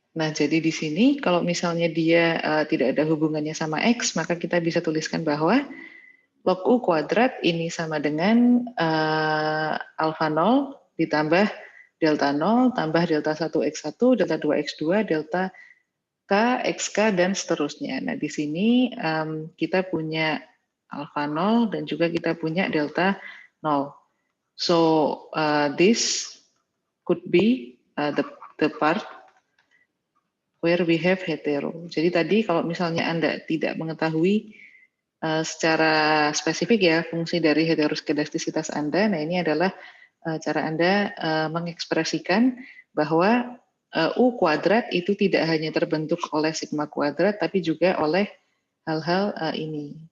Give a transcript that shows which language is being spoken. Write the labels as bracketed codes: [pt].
[id] Nah, jadi di sini kalau misalnya dia tidak ada hubungannya sama X, maka kita bisa tuliskan bahwa log U kuadrat ini sama dengan alfa 0 ditambah delta 0 tambah delta 1x1, delta 2x2, delta K, XK, dan seterusnya. Nah, di sini kita punya alfa 0 dan juga kita punya delta 0. [en] So, this could be the part where we have hetero. [id] Jadi tadi kalau misalnya Anda tidak mengetahui secara spesifik ya fungsi dari heteroskedastisitas Anda, nah ini adalah cara Anda mengekspresikan bahwa U kuadrat itu tidak hanya terbentuk oleh sigma kuadrat, tapi juga oleh hal-hal ini.